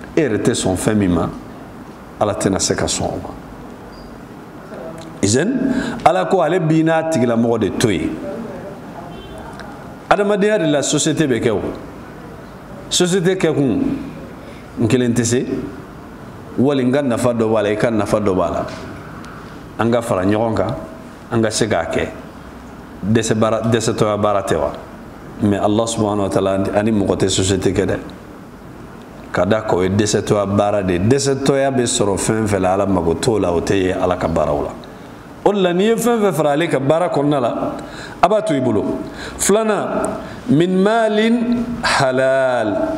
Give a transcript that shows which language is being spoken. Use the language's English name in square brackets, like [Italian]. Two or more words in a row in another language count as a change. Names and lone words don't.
[Bambara] E yɛrɛ tɛ sɔn fɛn min ma, ala tena se ka sɔn o ma izen ala ko ale bina tigila mɔgɔ de to ye adamadenya de la société bɛ kɛ o société kɛ kun n kelen tɛ se wali n ka nafa dɔ b'a la i ka nafa dɔ b'a la an ka fara ɲɔgɔn kan an ka se k'a kɛ dɛsɛtɔya baara tɛ wa mais [Arabic] الله سبحانه وتعالى [Bambara] ani mɔgɔ tɛ société kɛ dɛ ka da ko ye dɛsɛtɔya baara de dɛsɛtɔya bɛ sɔrɔ fɛn fɛn la ala mago t'o la o tɛ ye ala ka baaraw la o de la n'i ye fɛn fɛn fara ale ka baara kɔnɔna la a b'a to i bolo filanan min malin halal